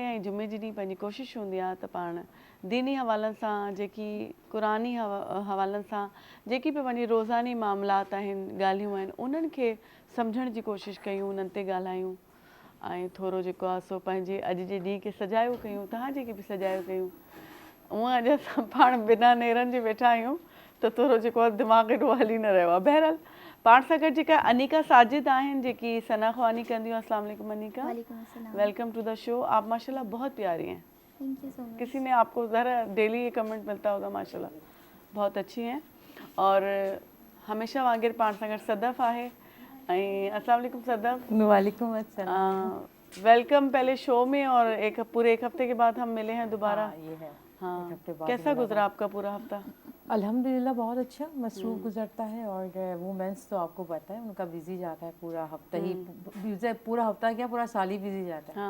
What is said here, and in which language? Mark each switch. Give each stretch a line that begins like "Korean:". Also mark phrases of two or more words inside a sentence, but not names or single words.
Sindhi: ऐं जुमे जे ॾींहुं पंहिंजी कोशिशि हूंदी आहे त पाण दीनी हवालनि सां जेकी क़ुरानी हवालनि सां जेकी बि पंहिंजी रोज़ानी मामलात आहिनि ॻाल्हियूं आहिनि उन्हनि खे सम्झण जी कोशिशि कयूं उन्हनि ते ॻाल्हायूं ऐं थोरो जेको आहे सो पंहिंजे अॼु जे ॾींहं खे सजायो कयूं, तव्हां जेके बि सजायो कयूं। हूअं अॼु असां पाण बिना नेरनि जे वेठा आहियूं त थोरो जेको आहे दिमाग़ एॾो हली न रहियो आहे। बहरहाल पाण सां गॾु जेका अनिका साजिद आहिनि जेकी सना ख़वानी कंदियूं।
Arabic: السلام عليكم
English: अनिका, welcome to the show.
Urdu: آپ ماشاءاللہ بہت پیاری ہیں.
English: Thank you so much.
Urdu: کسی نے آپ کو ذرا ڈیلی یہ کمنٹ ملتا ہوگا، ماشاءاللہ بہت اچھی ہیں.
Sindhi: और हमेशा वांगुरु पाण सां गॾु सदफ़ आहे।
Arabic: ऐं السلام عليكم सदफ़। وعليكم السلام.
Urdu: ویلکم پہلے شو میں، اور پورے ایک ہفتے کے بعد ہم ملے ہیں دوبارہ. یہ ہے ہاں, ایک ہفتے بعد کیسا گزرا آپ کا پورا ہفتہ? الحمدللہ بہت اچھا، مصروف گزرتا ہے۔ اور ویمنز تو آپ کو پتا ہے ان کا بزی جاتا ہے پورا ہفتہ ہی، پورا ہفتہ کیا پورا سال ہی بزی جاتا ہے.